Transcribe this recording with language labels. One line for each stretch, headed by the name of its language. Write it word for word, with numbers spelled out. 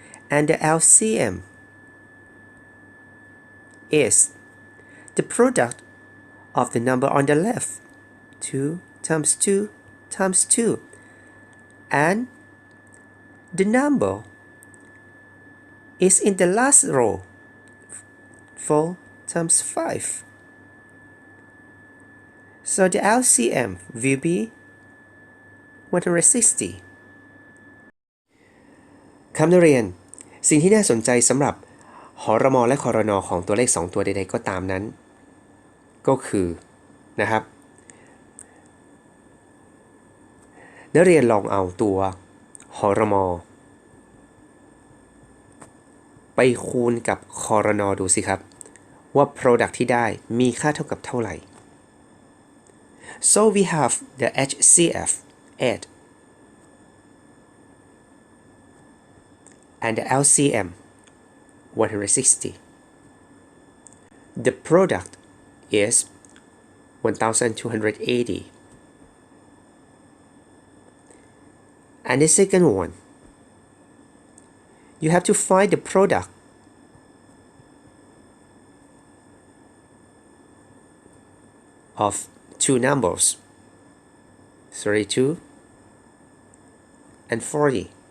English: And the L C M is the product of the number on the left, two times two times two, and the number is in the last row, four times five. So the L C M will be one hundred sixty.
Thai: คำนักเรียนสิ่งที่น่าสนใจสำหรับหรมและครนของตัวเลขสองตัวใดๆก็ตามนั้นก็คือนะครับ นักเรียนลองเอาตัวหรมไปคูณกับครนดูสิครับว่า product ที่ได้มีค่าเท่ากับเท่าไหร่
English: so we have the H C F eight and the L C M one hundred sixty. The product is one thousand two hundred eighty. And the second one, you have to find the product of two numbers, thirty-two and forty.